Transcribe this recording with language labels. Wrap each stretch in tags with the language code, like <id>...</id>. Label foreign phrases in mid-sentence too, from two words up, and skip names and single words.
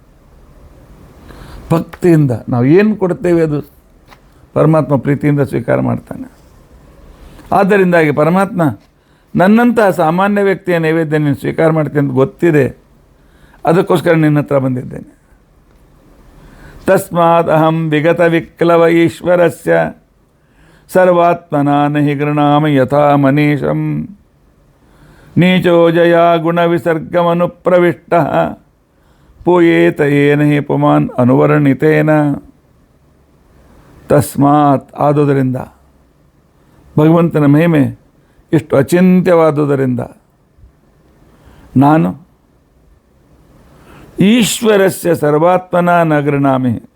<kn>ಭಕ್ತಿಯಿಂದ ನಾವು ಏನು ಕೊಡ್ತೇವೆ ಅದು ಪರಮಾತ್ಮ ಪ್ರೀತಿಯಿಂದ ಸ್ವೀಕಾರ ಮಾಡ್ತಾನೆ. ಆದ್ದರಿಂದಾಗಿ ಪರಮಾತ್ಮ ನನ್ನಂತಹ ಸಾಮಾನ್ಯ ವ್ಯಕ್ತಿಯ ನೈವೇದ್ಯ ನೀನು ಸ್ವೀಕಾರ ಮಾಡ್ತೀನಿ ಅಂತ ಗೊತ್ತಿದೆ, ಅದಕ್ಕೋಸ್ಕರ ನಿನ್ನ ಹತ್ರ ಬಂದಿದ್ದೇನೆ.</kn> <sa>ತಸ್ಮಾತ್ ಅಹಂ ವಿಗತ ವಿಕ್ಲವ ಈಶ್ವರಸ್ಯ ಸರ್ವಾತ್ಮನ ನಹಿ ಗೃಣಾಮಿ ಯಥಾ ಮನೀಷಂ ನೀಚೋ ಜಯ ಗುಣವಿಸರ್ಗಮನುಪ್ರವಿಷ್ಟ ಪೂಯೇತ ಏನ ಹಿ ಪುಮಾನ್ ಅನುವರ್ಣಿತೇನ.</sa> <kn>ತಸ್ಮಾತ್ ಆದುದರಿಂದ, ಭಗವಂತನ ಮಹಿಮೆ ಇಷ್ಟು ಅಚಿಂತ್ಯವಾದುದರಿಂದ ನಾನು</kn> <sa>ಈಶ್ವರಸ್ಯ ಸರ್ವಾತ್ಮನ ನ ಗೃಣಾಮಿ.</sa>